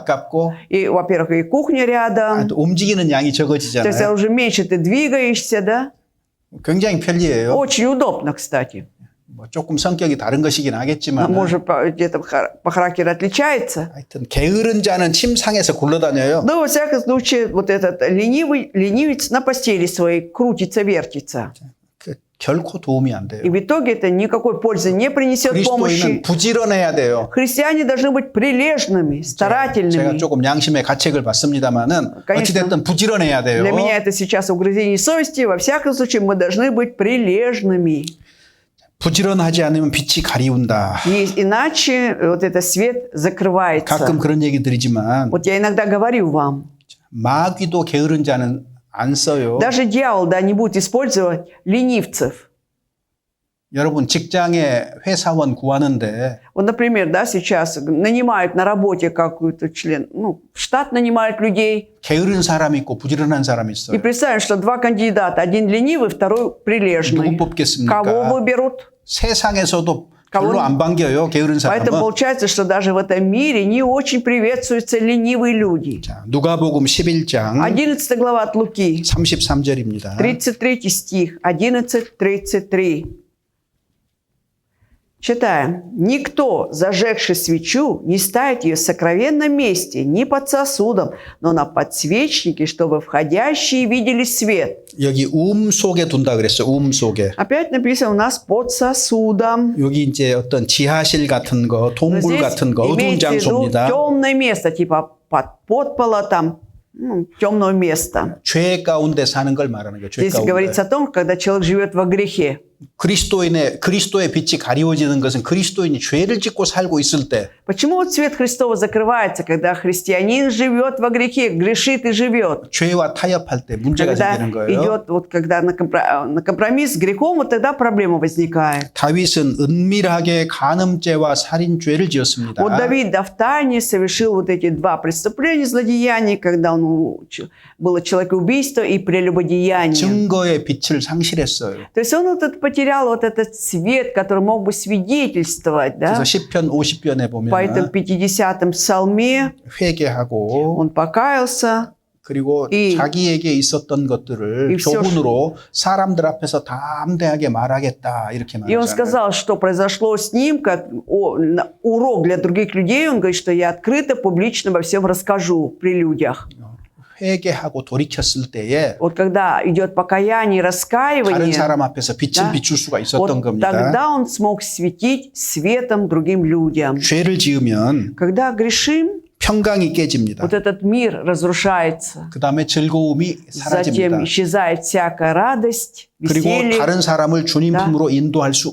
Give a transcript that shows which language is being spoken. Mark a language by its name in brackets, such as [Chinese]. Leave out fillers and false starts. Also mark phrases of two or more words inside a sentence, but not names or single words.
[Korean] 가깝고 [Russian] И, во-первых, и кухня рядом, [Korean] 또 움직이는 양이 [Russian] то есть [Korean] 적어지잖아요. [Russian] уже меньше ты двигаешься, да? [Korean] 굉장히 편리해요. [Russian] Очень удобно, кстати. [Korean] 뭐 조금 성격이 다른 것이긴 하겠지만 [Russian] Может, где-то по характеру отличается. [Korean] 하여튼 게으른 자는 침상에서 굴러다녀요. [Russian] Но, во всяком случае, вот этот ленивец на постели своей крутится, вертится. [Korean] 그 결코 도움이 안 돼요. [Russian] И в итоге это никакой пользы не принесет [Korean] 그리스도인은 [Russian] помощи. [Korean] 부지런해야 돼요. [Russian] Христиане должны быть прилежными, [Korean] 제가 [Russian] старательными. [Korean] 조금 양심의 가책을 받습니다만은 [Russian] Конечно. [Korean] 어찌됐든 부지런해야 돼요. [Russian] Для меня это сейчас угрызение совести. Во всяком случае, мы должны быть прилежными. [Korean] 부지런하지 않으면 빛이 가리운다. [Russian] И иначе вот этот свет закрывается. [Korean] 가끔 그런 얘기 드리지만 [Russian] Вот я иногда говорю вам, [Korean] 마귀도 게으른 자는 안 써요. [Russian] даже дьявол, да, не будет использовать ленивцев. [Korean] 여러분 직장에 회사원 구하는데 [Russian] Вот, например, да, сейчас нанимают на работе какой-то член, ну, штат нанимает людей. [Korean] 게으른 사람이 있고 부지런한 사람이 [Russian] И [Korean] 있어요. [Russian] представим, что два кандидата, один ленивый, второй прилежный. [Korean] 누구 뽑겠습니까? [Russian] Кого выберут? [Korean] 세상에서도 [Russian] Кого [Korean] 별로 안 반겨요. 게으른 [Russian] Поэтому [Korean] 사람은. [Russian] получается, что даже в этом мире не очень приветствуются ленивые люди. [Korean] 자, 누가복음 11장 [Russian] 11 глава от Луки, [Korean] 33절입니다. [Russian] 33 стих, 11:33. Читаем. «Никто, зажегший свечу, не ставит ее в сокровенном месте, ни под сосудом, но на подсвечнике, чтобы входящие видели свет». [Korean] 여기 속에 둔다 그랬어요. 속에. [Russian] Опять написано у нас «под сосудом». [Korean] 여기 이제 어떤 지하실 같은 거, [Russian] Но [Korean] 동굴 [Russian] здесь [Korean] 같은 거, 어두운 [Russian] имеется в виду [Korean] 장소입니다. [Russian] темное место, типа под подпола там, темное место. [Korean] 죄 가운데 사는 걸 말하는 거예요. 죄 [Russian] Здесь [Korean] 가운데. [Russian] говорится о том, когда человек живет во грехе. [Korean] 그리스도의 빛이 가리워지는 것은 그리스도인이 죄를 짓고 살고 있을 때 [Russian] Почему вот свет Христова закрывается, когда христианин живет во грехе, грешит и живет? [Korean] 죄와 타협할 때 문제가 [Russian] Когда [Korean] 생기는 거예요. [Russian] идет, вот когда на компромисс с грехом, вот тогда проблема возникает. [Korean] 다윗은 은밀하게 간음죄와 살인죄를 지었습니다. [Russian] Вот Давид втайне совершил вот эти два преступления, злодеяния, когда было человекоубийство и прелюбодеяние. [Korean] 증거의 빛을 상실했어요. [Russian] То есть он вот потерял вот этот свет, который мог бы свидетельствовать, да? [Korean] 그래서 시편 50편에 [Russian] По этому [Korean] 보면 [Russian] 50-м псалме [Korean] 회개하고 [Russian] он покаялся, [Korean] 그리고 이- 자기에게 있었던 것들을 [Russian] 이 всё [Korean] 교훈으로 사람들 앞에서 담대하게 말하겠다 이렇게 [Russian] и он [Korean] 말하잖아요. [Russian] сказал, что произошло с ним, как урок для других людей. Он говорит, что я открыто, публично во всем расскажу при людях. [Korean] 회개하고 돌이켰을 때에 [Russian] Вот когда идет покаяние и [Korean] 다른 [Russian] раскаивание, [Korean] 사람 앞에서 빛을 [Russian] Да. [Korean] 비출 수가 있었던 [Russian] вот [Korean] 겁니다. [Russian] тогда он смог светить светом другим людям. [Korean] 죄를 지으면 [Russian] Когда грешим, [Korean] 평강이 깨집니다. [Russian] вот этот мир разрушается. [Korean] 그 다음에 즐거움이 [Russian] Затем [Korean] 사라집니다. [Russian] исчезает всякая радость, [Korean] 그리고 [Russian] веселье. [Korean] 다른 사람을 주님 [Russian] Да. [Korean] 품으로 인도할 수